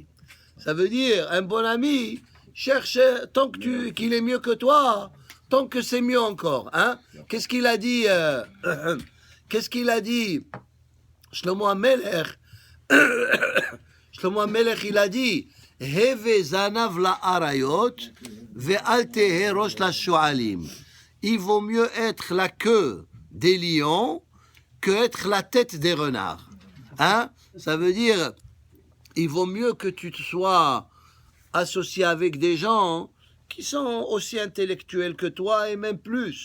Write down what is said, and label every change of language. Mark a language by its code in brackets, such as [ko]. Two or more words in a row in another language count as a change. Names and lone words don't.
[fr] Ça veut dire, un bon ami, cherche, tant que qu'il est mieux que toi, tant que c'est mieux encore. Hein? Qu'est-ce qu'il a dit Qu'est-ce qu'il a dit Shlomo HaMelech, Shlomo HaMelech, il a dit, [he] הוי זנב לאריות, ואל תהי ראש לשועלים. [fr] Il vaut mieux être la queue des lions que être la tête des renards. Hein? Ça veut dire, il vaut mieux que tu te sois associé avec des gens qui sont aussi intellectuels que toi et même plus.